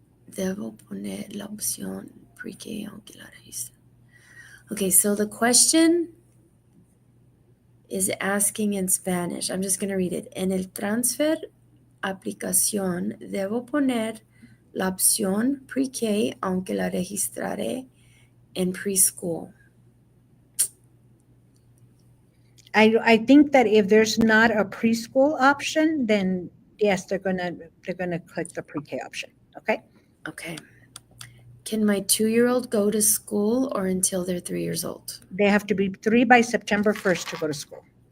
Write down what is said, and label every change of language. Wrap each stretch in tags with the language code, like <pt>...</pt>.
<es>Debo poner la opción pre-K aunque la registre.</es> <en>Okay, so the question is asking in Spanish. I'm just going to read it.</en> <es>En el transfer aplicación debo poner la opción pre-K aunque la registraré en preschool.</es> <en>I think that if there's not a preschool option, then yes, they're gonna click the pre-K option. Okay. Okay. Can my 2-year-old go to school or until they're 3 years old? They have to be 3 by September 1st to go to school.</en>